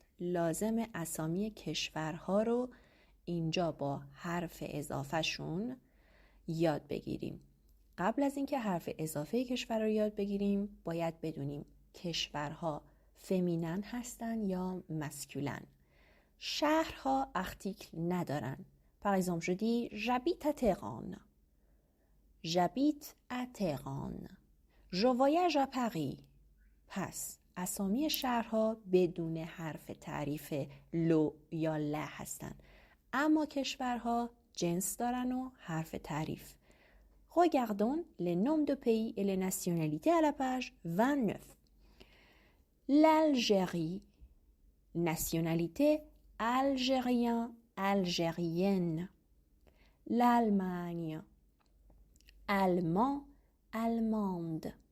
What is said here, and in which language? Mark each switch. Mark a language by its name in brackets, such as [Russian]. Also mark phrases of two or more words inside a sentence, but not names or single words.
[Persian] لازم اسامی کشورها رو اینجا با حرف اضافه شون یاد بگیریم. قبل از اینکه حرف اضافه کشور رو یاد بگیریم باید بدونیم کشورها فمینن هستن یا مسکولن. شهرها ارتیکل ندارن. [French] Par exemple, je dis j'habite à Téhéran. J'habite à Téhéran. Je voyage à Paris. [Persian] پس اسامی شهرها بدون حرف تعریف لو یا لا هستن. اما کشورها جنس دارن و حرف تعریف. [French] Regardons les noms de pays et les nationalités à la page 29. L'Algérie, nationalité algérien, algérienne. L'Allemagne, allemand, allemande.